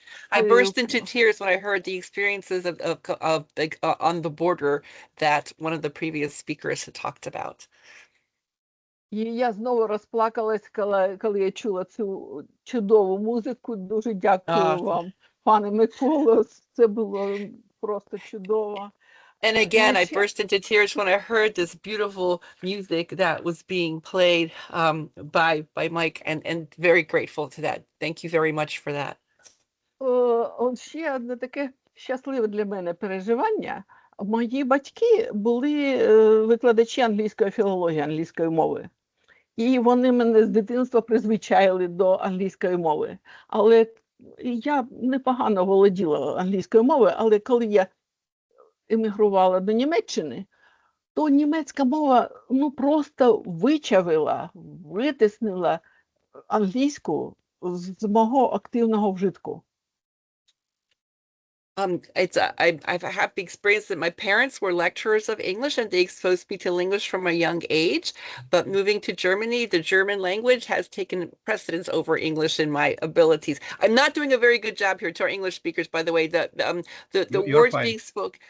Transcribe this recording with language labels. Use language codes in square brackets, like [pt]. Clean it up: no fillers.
[en] I burst into tears when I heard the experiences on the border that one of the previous speakers had talked about. [uk] І я знову розплакалась, коли я чула цю чудову музику. Дуже дякую вам, пане Миколо. Це було просто чудово. [en] And again, I burst into tears when I heard this beautiful music that was being played by Mike, and very grateful to that. Thank you very much for that. [uk] Ще одне таке щасливе для мене переживання. Мої батьки були викладачі англійської філології, англійської мови. І вони мене з дитинства призвичаїли до англійської мови. Але я непогано володіла англійською мовою, але коли я емігрувала до Німеччини, то німецька мова просто вичавила, витиснила англійську з мого активного вжитку. [en] I've a happy experience that my parents were lecturers of English and they exposed me to English from a young age. But moving to Germany, the German language has taken precedence over English in my abilities. I'm not doing a very good job here to our English speakers, by the way. The words being spoke.